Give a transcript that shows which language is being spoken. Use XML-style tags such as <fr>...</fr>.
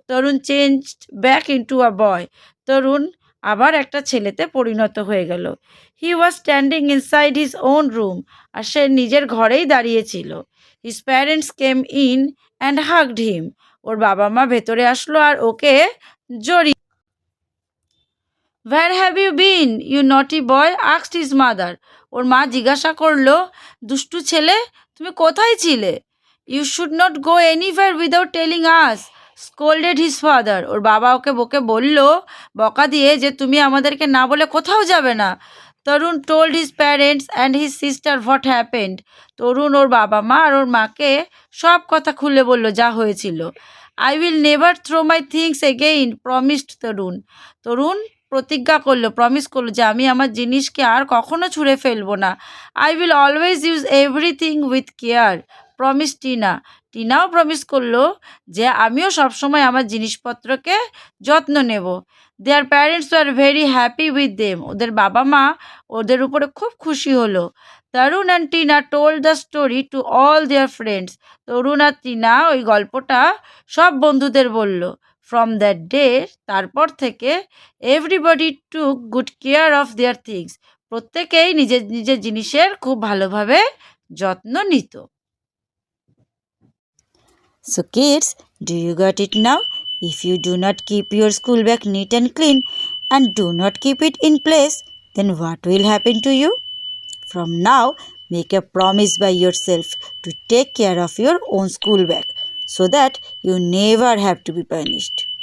<en>Tarun changed back into a boy,</en> <bn>তরুণ আবার একটা ছেলেতে পরিণত হয়ে গেল।</bn> <en>he was standing inside his own room,</en> <bn>আর সে নিজের ঘরেই দাঁড়িয়েছিল।</bn> <en>his parents came in and hugged him,</en> <bn>ওর বাবা মা ভেতরে আসলো আর ওকে জড়িয়ে।</bn> <en>Where have you been, you naughty boy? asked his mother.</en> <bn>ওর মা জিজ্ঞাসা করলো, দুষ্টু ছেলে তুমি কোথায় ছিলে?</bn> <en>You should not go anywhere without telling us, scolded his father.</en> <bn>ওর বাবা ওকে বকা দিয়ে যে তুমি আমাদেরকে না বলে কোথাও যাবে না।</bn> <en>Tarun told his parents and his sister what happened.</en> <bn>তরুণ ওর বাবা মা আর ওর মাকে সব কথা খুলে বলল যা হয়েছিল।</bn> <en>I will never throw my things again, promised Tarun.</en> <bn>তরুণ প্রতিজ্ঞা করলো, প্রমিস করলো যে আমি আমার জিনিসকে আর কখনো ছুঁড়ে ফেলবো না।</bn> <en>I will always use everything with care, promise Tina.</en> <bn>টিনাও promise করলো যে আমিও সবসময় আমার জিনিসপত্রকে যত্ন নেব।</bn> <en>their parents were very happy with them,</en> <bn>ওদের বাবা মা ওদের উপরে খুব খুশি হলো।</bn> <en>Tarun and Tina told the story to all their friends,</en> <bn>তরুণ আর টিনা ওই গল্পটা সব বন্ধুদের বলল।</bn> <en>from that day,</en> <bn>তারপর থেকে</bn> <en>everybody took good care of their things,</en> <bn>প্রত্যেকেই নিজের নিজের জিনিসের খুব ভালোভাবে যত্ন নিত।</bn> <en>So kids, do you got it now? If you do not keep your school bag neat and clean and do not keep it in place, then what will happen to you? From now, make a promise by yourself to take care of your own school bag so that you never have to be punished.</en>